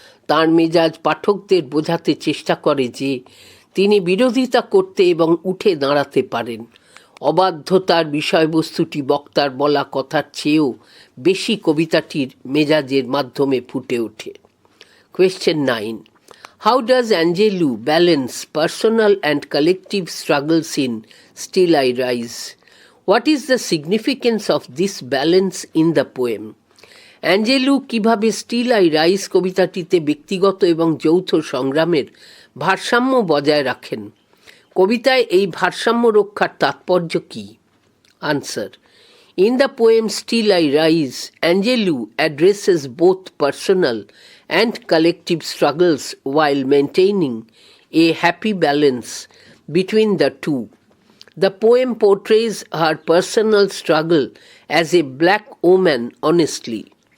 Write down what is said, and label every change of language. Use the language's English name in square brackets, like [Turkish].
[Bangla] তার মেজাজ পাঠকদের বোঝাতে চেষ্টা করে যে তিনি বিরোধিতা করতে এবং উঠে দাঁড়াতে পারেন। অবাধ্যতার বিষয়বস্তুটি বক্তার বলা কথার চেয়েও বেশি কবিতাটির মেজাজের মাধ্যমে ফুটে ওঠে। [English] Question 9. How does Angelou balance personal and collective struggles in Still I Rise? What is the significance of this balance in the poem? [Bangla] অ্যাঞ্জেলু কিভাবে স্টিল আই রাইজ কবিতাটিতে ব্যক্তিগত এবং যৌথ সংগ্রামের ভারসাম্য বজায় রাখেন? কবিতায় এই ভারসাম্য রক্ষার তাৎপর্য কী? [English] Answer: In the poem Still I Rise, Angelou addresses both personal and collective struggles while maintaining a happy balance between the two. The poem portrays her personal struggle as a black woman honestly.